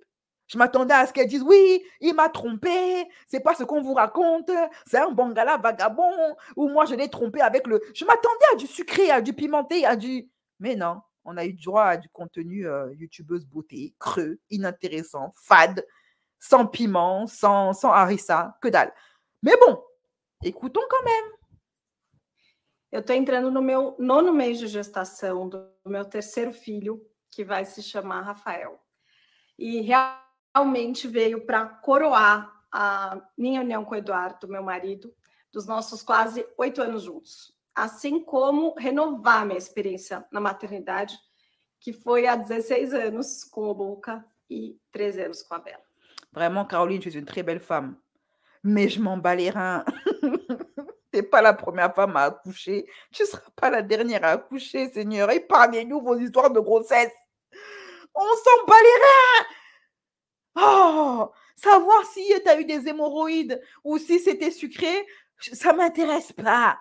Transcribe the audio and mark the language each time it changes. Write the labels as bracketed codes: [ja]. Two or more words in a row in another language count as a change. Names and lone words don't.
[fr] Je m'attendais à ce qu'elle dise, oui, il m'a trompé, c'est pas ce qu'on vous raconte, c'est un bangala vagabond, ou moi je l'ai trompé avec le... Je m'attendais à du sucré, à du pimenté, à du... Mais non, on a eu droit à du contenu youtubeuse beauté, creux, inintéressant, fade, sans piment, sans harissa, que dalle. Mais bon, écoutons quand même. [pt] Eu estou entrando no meu 9º mês de gestação do meu 3º filho, que vai se chamar Rafael. E realmente veio para coroar a minha união com o Eduardo, meu marido, dos nossos quase 8 anos juntos. Assim como renovar minha experiência na maternidade, que foi há 16 anos com o Luca e 13 anos com a Bella. [fr] Vraiment, Caroline, tu es une très belle femme. Mais je m'en bats les reins. Tu n'es pas la première femme à accoucher. Tu ne seras pas la dernière à accoucher, Seigneur. Épargnez-nous vos histoires de grossesse. On s'en bat les reins. Oh, savoir si tu as eu des hémorroïdes ou si c'était sucré, ça ne m'intéresse pas.